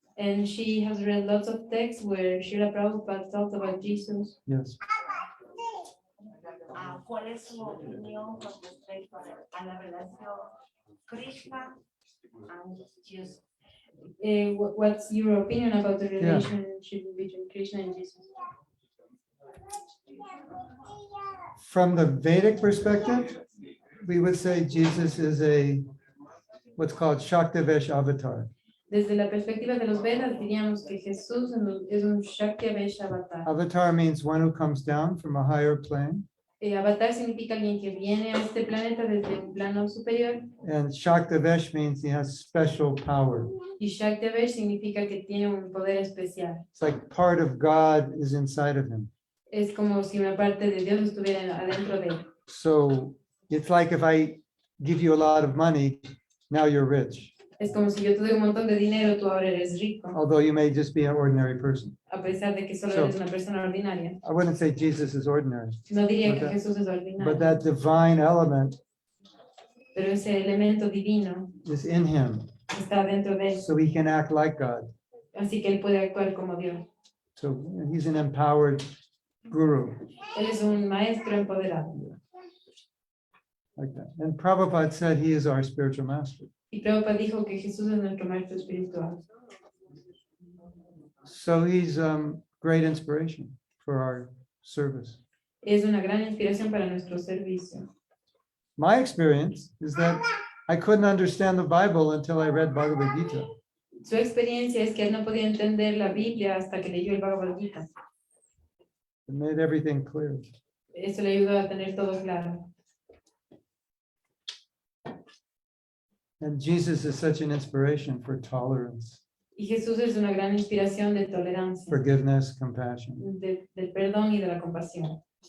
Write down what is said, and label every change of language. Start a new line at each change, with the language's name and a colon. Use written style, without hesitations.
English: And she has read lots of texts where Srila Prabhupada talks about Jesus. yes.
Spanish: ¿Cuál es su opinión con respecto a la relación Krishna and Jesus?
English: What's your opinion about the relationship between Krishna and Jesus? From the Vedic perspective, we would say Jesus is what's called Shaktivesh avatar.
Spanish: Desde la perspectiva de los Vedas, diríamos que Jesús es un Shaktivesh avatar.
English: Avatar means one who comes down from a higher plane.
Spanish: Avatar significa alguien que viene a este planeta desde un plano superior.
English: And Shaktivesh means he has special power.
Spanish: Y Shaktivesh significa que tiene un poder especial.
English: It's like part of God is inside of him.
Spanish: Es como si una parte de Dios estuviera adentro de él.
English: So it's like if I give you a lot of money, now you're rich.
Spanish: Es como si yo te doy un montón de dinero, tú ahora eres rico,
English: Although you may just be an ordinary person.
Spanish: a pesar de que solo
English: So-
Spanish: eres una persona ordinaria.
English: I wouldn't say Jesus is ordinary,
Spanish: No diría que
English: Okay.
Spanish: Jesús es
English: but
Spanish: ordinario,
English: that divine element
Spanish: pero ese elemento divino
English: is in him,
Spanish: está dentro de él,
English: so he can act like God.
Spanish: así que él puede actuar como Dios.
English: So he's an empowered guru,
Spanish: Él es un maestro empoderado.
English: like that. And Prabhupada said he is our spiritual master.
Spanish: Y Prabhupada dijo que Jesús es nuestro maestro espiritual.
English: So he's great inspiration for our service.
Spanish: Es una gran inspiración para nuestro servicio.
English: My experience is that I couldn't understand the Bible until I read Bhagavad Gita.
Spanish: Su experiencia es que él no podía entender la Biblia hasta que leyó el Bhagavad Gita.
English: It made everything clear.
Spanish: Eso le ayudó a tener todo claro.
English: And Jesus is such an inspiration for tolerance,
Spanish: Y Jesús es una gran inspiración de tolerancia,
English: forgiveness, compassion.
Spanish: del perdón y de la compasión.